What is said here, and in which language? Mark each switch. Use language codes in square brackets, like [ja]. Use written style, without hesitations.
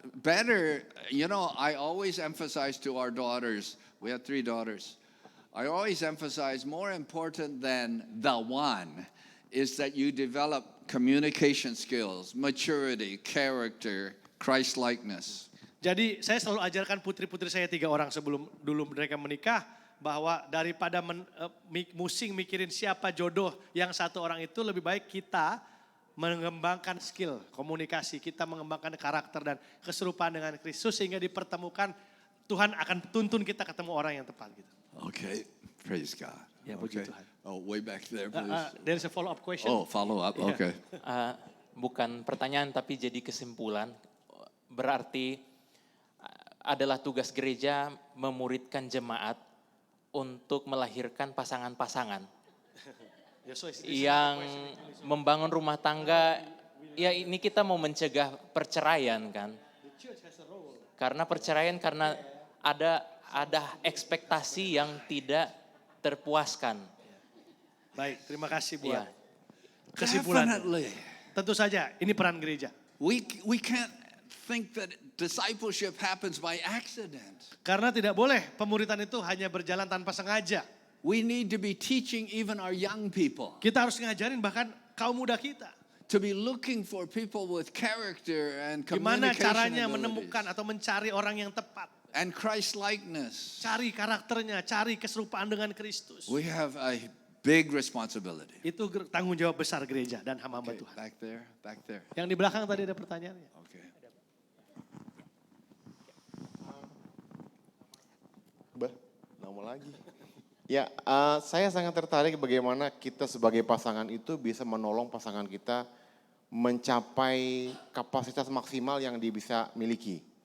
[en] Better, I always emphasize to our daughters, we have 3 daughters. I always emphasize more important than the one is that you develop communication skills, maturity, character, Christ-likeness. [id] Jadi saya selalu ajarkan putri-putri saya 3 orang sebelum dulu mereka menikah, bahwa daripada musing mikirin siapa jodoh yang satu orang itu, lebih baik kita mengembangkan skill komunikasi, kita mengembangkan karakter dan keserupaan dengan Kristus sehingga dipertemukan, Tuhan akan tuntun kita ketemu orang yang tepat gitu. [en] Okay, praise God. [id] Ya, puji [en] Okay. [id] Tuhan. [en] Oh, way back there, please. There is a follow-up question. Oh, follow up, Yeah. okay. [id] Bukan pertanyaan tapi jadi kesimpulan. Berarti adalah tugas gereja memuridkan jemaat untuk melahirkan pasangan-pasangan Yosua, yang membangun rumah tangga. Ya ini kita mau mencegah perceraian kan. Karena perceraian karena ada ekspektasi yang tidak terpuaskan. Baik, terima kasih buat Ya. kesimpulan. [en] Definitely. [id] Tentu saja ini peran gereja. [en] We can't think that discipleship happens by accident. [id] Karena tidak boleh pemuridan itu hanya berjalan tanpa sengaja. [en] We need to be teaching even our young people [id] Kita harus ngajarin bahkan kaum muda kita. [en] to be looking for people with character and [id] Gimana [en] communication [id] caranya [en] abilities [id] menemukan atau mencari orang yang tepat. [en] and Christ-likeness. [id] Cari karakternya, cari keserupaan dengan Kristus. [en] We have a big responsibility. [id] Itu tanggung jawab besar gereja dan hamba-hamba [en] Okay, [id] Tuhan. [en] back there. [id] Yang di belakang tadi ada pertanyaannya. [en] Okay. [id] Nama lagi. Ya, saya sangat tertarik bagaimana kita sebagai pasangan itu bisa menolong pasangan kita mencapai kapasitas maksimal yang dia bisa miliki.